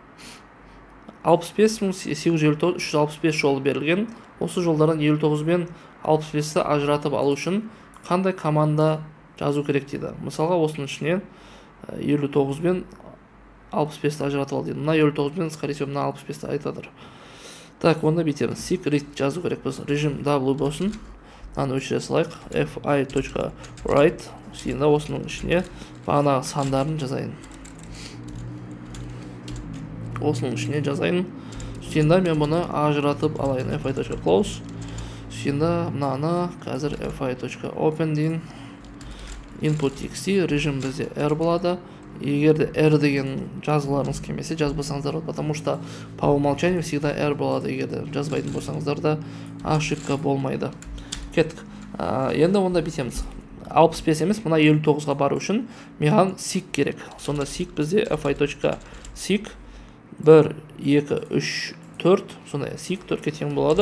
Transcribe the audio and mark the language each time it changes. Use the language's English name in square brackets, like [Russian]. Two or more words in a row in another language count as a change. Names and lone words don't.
[Kazakh] 65.859 365 жол берілген. Осы жолдардан 59 мен 65-ті ажыратып алу үшін қандай команда жазу керек дейді. Мысалға осының ішінен 59 мен 65-ті ажыратып ал дейді. Мына 59 мен, [Russian] скорее всего, [Kazakh] мына 65-ті айтадыр. Так, онда бүйтеміз. [English] Seek read [Kazakh] жазу керек біз. Режим W болсын. Мынаны өшіре салайық. fi.write. Енді осының ішіне бағанағы сандарын жазайын. Осының ішіне жазайын. Енді мен бұны ажыратып алайын. fi.close. Енді мынаны қазір fi.open дейін. input.txt режим бізде r болады. Егерде r деген жазғыларыңыз келмесе жазбасаңыздар, [Russian] потому что по умолчанию всегда r болады. [Kazakh] Егерде жазбайтын болсаңыздар да ошибка болмайды. Кеттік. Енді онда бітеміз. 65 емес, мына 59-ға бару үшін маған seek керек. Сонда seek бізде fi.seek 1, 2, 3, 4, сонда seek 4-ке тең болады.